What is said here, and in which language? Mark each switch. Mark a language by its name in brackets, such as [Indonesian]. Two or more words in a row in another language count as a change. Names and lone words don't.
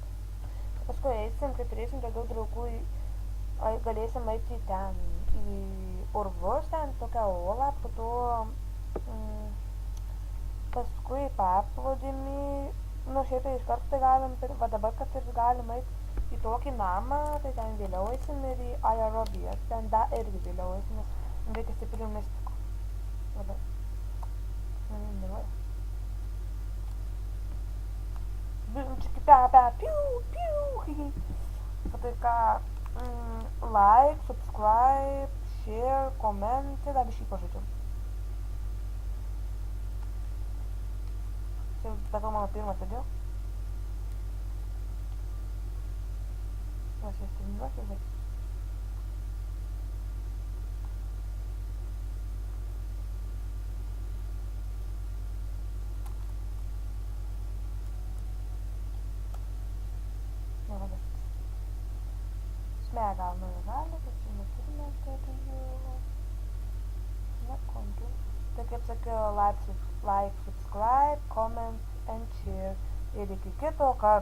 [Lithuanian] Paskui eisim, kai turėsim daugiau draugų, galėsim eiti ten į urvus, ten tokią olą, po to paskui į paplūdimį, nu šiaip tai iš karto tai galim, va dabar kad ir galim eiti į tokį namą, tai ten vėliau eisim ir į aerobijas, ten irgi vėliau eisim, nes reikia stiprių mistikų. Labai. Mane nevaja. Piu. Tai ką, [English] like, subscribe, share, comment, [Lithuanian] dar biškį pažaidžiam. Čia dabar mano pirmas video. Aš jas treniruosiu, bet... Gal gali, bet čia neturime video. Na, kontų. Tai kaip sakiau, [English] like, subscribe, comment and share. [Lithuanian] Ir iki kito karto.